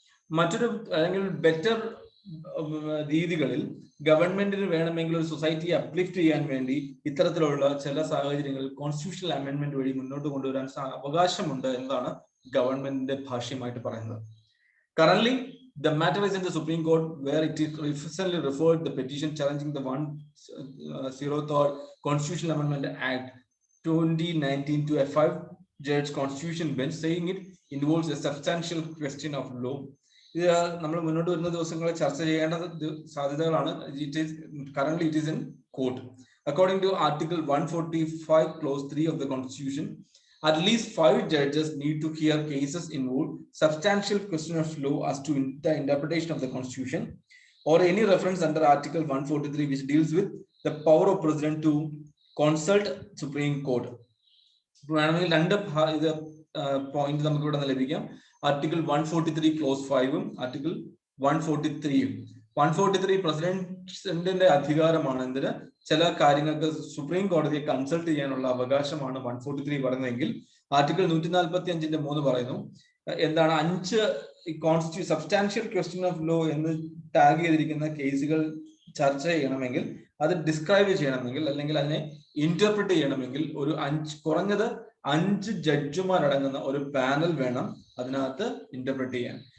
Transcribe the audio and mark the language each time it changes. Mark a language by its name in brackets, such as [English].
[Malayalam] മറ്റൊരു അല്ലെങ്കിൽ ബെറ്റർ രീതികളിൽ ഗവൺമെന്റിന് വേണമെങ്കിൽ ഒരു സൊസൈറ്റിയെ അപ്ലിഫ്റ്റ് ചെയ്യാൻ വേണ്ടി ഇത്തരത്തിലുള്ള ചില സാഹചര്യങ്ങളിൽ കോൺസ്റ്റിറ്റ്യൂഷണൽ അമെൻഡ്മെന്റ് വഴി മുന്നോട്ട് കൊണ്ടുവരാൻ അവകാശമുണ്ട് എന്നാണ് ഗവൺമെന്റിന്റെ ഭാഷ്യമായിട്ട് പറയുന്നത്. [English] Currently, the matter is in the Supreme Court, where it is recently referred the petition challenging the 103rd Constitutional Amendment Act 2019 to a 5-judge constitution bench, saying it involves a substantial question of law. [Malayalam] ഇത് നമ്മൾ മുന്നോട്ട് വരുന്ന ദിവസങ്ങളിൽ ചർച്ച ചെയ്യേണ്ട സാധ്യതകളാണ്. [English] Currently it is in court. According to Article 145 Clause 3 of the Constitution, at least 5 judges need to hear cases involve substantial question of law as to the interpretation of the Constitution, or any reference under Article 143 which deals with the power of President to consult Supreme Court. [Malayalam] വേണമെങ്കിൽ രണ്ട് point നമുക്ക് ഇവിടെ ലഭിക്കാം. Article 143 close 5ഉം article 143യും. 143 പ്രസിഡന്റിന്റെ അധികാരമാണ്. എന്തിന്? ചില കാര്യങ്ങൾക്ക് supreme കോടതിയെ കൺസൾട്ട് ചെയ്യാനുള്ള അവകാശമാണ് 143 പറയുന്നതെങ്കിൽ ആർട്ടിക്കിൾ 145ന്റെ 3 പറയുന്നു എന്താണ് 5 [English] substantial question of law [Malayalam] എന്ന് ടാഗ് ചെയ്തിരിക്കുന്ന കേസുകൾ ചർച്ച ചെയ്യണമെങ്കിൽ, അത് ഡിസ്ക്രൈബ് ചെയ്യണമെങ്കിൽ, അല്ലെങ്കിൽ അതിനെ ഇന്റർപ്രിറ്റ് ചെയ്യണമെങ്കിൽ ഒരു കുറഞ്ഞത് 5 ജഡ്ജിമാരടങ്ങുന്ന ഒരു പാനൽ വേണം അതിനകത്ത് ഇന്റർപ്രിറ്റ് ചെയ്യാൻ.